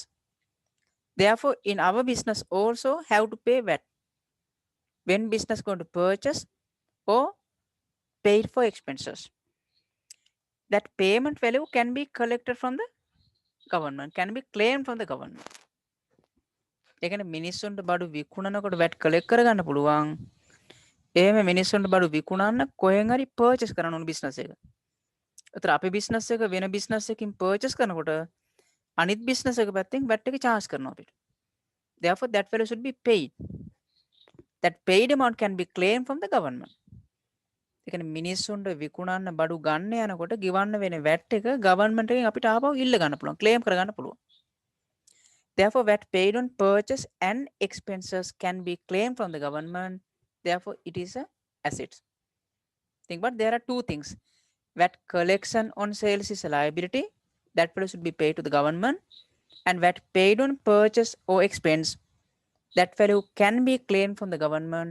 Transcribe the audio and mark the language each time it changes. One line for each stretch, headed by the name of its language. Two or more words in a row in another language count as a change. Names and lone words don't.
English: Therefore, in our business also have to pay VAT when business going to purchase or paid for expenses. That payment value can be collected from the government, can be claimed from the government.
Sinhala: ඒ කියන්නේ මිනිස්සුන්ට බඩු විකුණනකොට
English: VAT collect
Sinhala: කරගන්න පුළුවන්. එහෙම මිනිස්සුන්ට බඩු විකුණන්න කොහෙන් හරි purchase කරන්න ඕන business එක. ඒතර අපේ business එක වෙන business එකකින් purchase කරනකොට අනිත් business එක පැත්තෙන් VAT එක charge කරනවා අපිට.
English: Therefore, that value should be paid. That paid amount can be claimed from the government.
Sinhala: ඒ කියන්නේ මිනිස්සුන්ට විකුණන්න බඩු ගන්න යනකොට ගෙවන්න වෙන VAT එක government එකෙන් අපිට ආපහු ඉල්ල ගන්න පුළුවන්, claim කරගන්න පුළුවන්.
English: Therefore, VAT paid on purchase and expenses can be claimed from the government. Therefore, it is a asset. Think about there are two things. VAT collection on sales is a liability. That value should be paid to the government. And VAT paid on purchase or expense, that value can be claimed from the government.